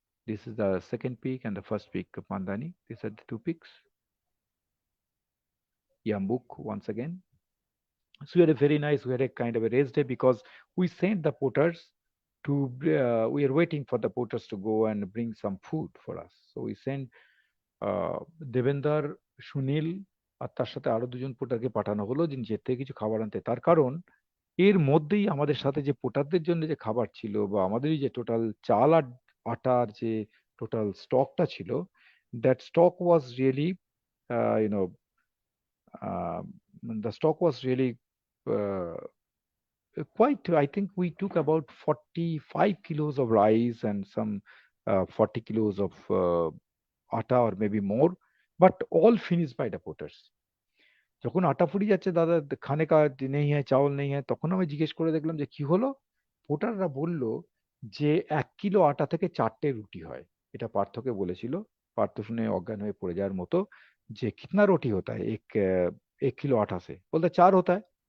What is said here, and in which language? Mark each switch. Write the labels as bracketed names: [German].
[English] This is the second peak and the first peak of Mandani. These are the two peaks. Yambuk once again. So we had a very nice, we had a kind of a race day because we sent the porters to, we are waiting for the porters to go and bring some food for us. So we sent [Bangla] Devender, Sunil আর তার সাথে আরো দুজন পোটারকে পাঠানো হলো যিনি যেতে কিছু খাবার আনতে। তার কারণ এর মধ্যেই আমাদের সাথে যে পোটারদের জন্য যে খাবার ছিল বা আমাদেরই যে টোটাল চাল আর আটার যে টোটাল স্টকটা ছিল, [English] That stock was really you know the stock was really uh, quite. I think we took about 45 kilos of rice and some 40 kilos of atta or maybe more, but all finished by the porters. [Bangla] যখন আটা ফুরিয়ে যাচ্ছে, [Hindi] দাদা খানে কা নেই হ্যাঁ, [Bangla] চাউল নেই হ্যাঁ, তখন আমি জিজ্ঞেস করে দেখলাম যে কি হলো। পোটাররা বলল যে 1 কিলো আটা থেকে 4টে রুটি হয়। এটা পার্থকে বলেছিল। পার্থ শুনে অজ্ঞান হয়ে পড়ে যাওয়ার মতো যে [Hindi] কিতনা রুটি হতা है এক কিলো আটা সে, [Bangla] বলতে [Hindi] 4 হতা है।